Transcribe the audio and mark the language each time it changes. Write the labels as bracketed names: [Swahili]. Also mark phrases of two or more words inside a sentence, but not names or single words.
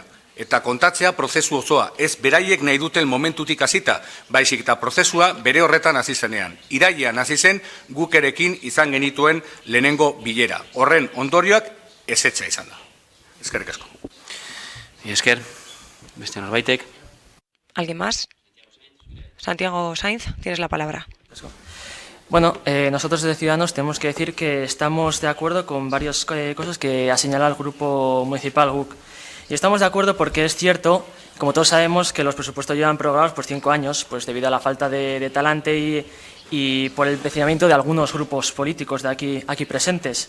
[Basque] Eta kontatzea prozesu osoa, ez beraiek nahi duten momentutik hasita, baizik eta prozesua bere horretan hasi zenean. Irailean hasi zen gukerekin izan genituen lehenengo bilera. Horren ondorioak ezetza izan da. Eskerrik asko. Esker, beste norbaitek. [Spanish] ¿Alguien más? Santiago Sainz, tienes la palabra. Bueno, nosotros desde Ciudadanos tenemos que decir que estamos de acuerdo con varias cosas que ha señalado el grupo municipal GUC. Y estamos de acuerdo porque es cierto, como todos sabemos, que los presupuestos llevan prorrogados por 5 años, pues debido a la falta de talante y por el empecinamiento de algunos grupos políticos de aquí presentes.